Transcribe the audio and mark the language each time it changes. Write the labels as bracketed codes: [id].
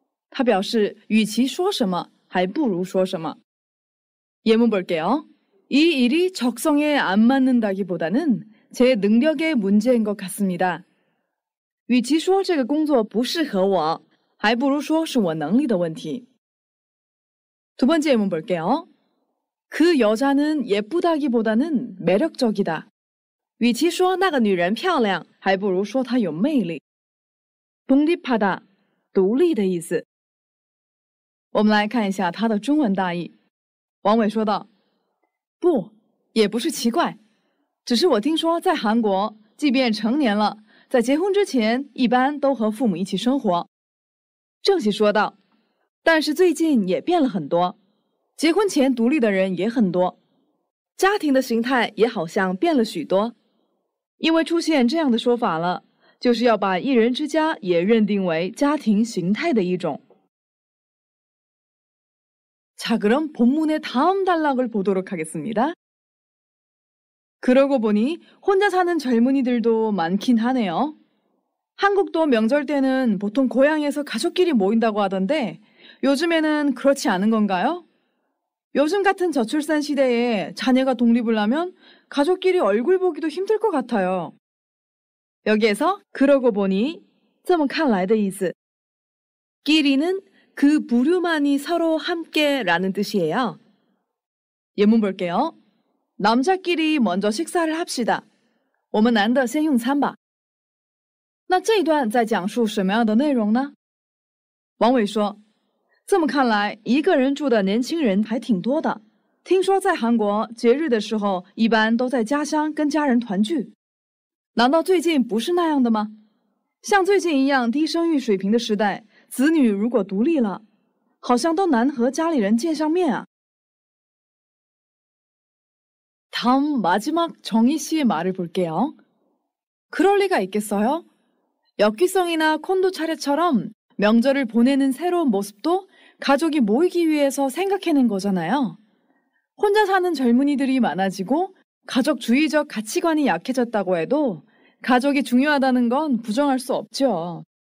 [zh] 它表示与其说什么还不如说什么. [ko] 예문 볼게요. 이 일이 적성에 안 맞는다기보다는 제 능력의 문제인 것 같습니다. [zh] 与其说这个工作不适合我还不如说是我能力的问题. [ko] 두 번째 예문 볼게요. 그 여자는 예쁘다기보다는 매력적이다. [zh] 与其说那个女人漂亮还不如说她有魅力. 독립하다, 独立的意思. 我们来看一下它的中文大意。王伟说道，不，也不是奇怪，只是我听说在韩国，即便成年了，在结婚之前一般都和父母一起生活。郑喜说道，但是最近也变了很多，结婚前独立的人也很多，家庭的形态也好像变了许多。因为出现这样的说法了，就是要把一人之家也认定为家庭形态的一种。 [ko] 자, 그럼 본문의 다음 단락을 보도록 하겠습니다. 그러고 보니 혼자 사는 젊은이들도 많긴 하네요. 한국도 명절 때는 보통 고향에서 가족끼리 모인다고 하던데 요즘에는 그렇지 않은 건가요? 요즘 같은 저출산 시대에 자녀가 독립을 하면 가족끼리 얼굴 보기도 힘들 것 같아요. 여기에서 그러고 보니 [zh] 这么看来的意思. [ko] 끼리는 그 부류만이 서로 함께라는 뜻이에요. 예문 볼게요. 남자끼리 먼저 식사를 합시다. [zh] 我们男的先用餐吧. 那这一段在讲述什么样的内容呢？王伟说，这么看来，一个人住的年轻人还挺多的。听说在韩国节日的时候，一般都在家乡跟家人团聚。难道最近不是那样的吗？像最近一样低生育水平的时代。子女如果独立了，好像都难和家里人见上面啊。 [ko] 다음 마지막 정희 씨의 말을 볼게요. 그럴 리가 있겠어요? 역귀성이나 콘도 차례처럼 명절을 보내는 새로운 모습도 가족이 모이기 위해서 생각해낸 거잖아요. 혼자 사는 젊은이들이 많아지고 가족주의적 가치관이 약해졌다고 해도 가족이 중요하다는 건 부정할 수 없죠.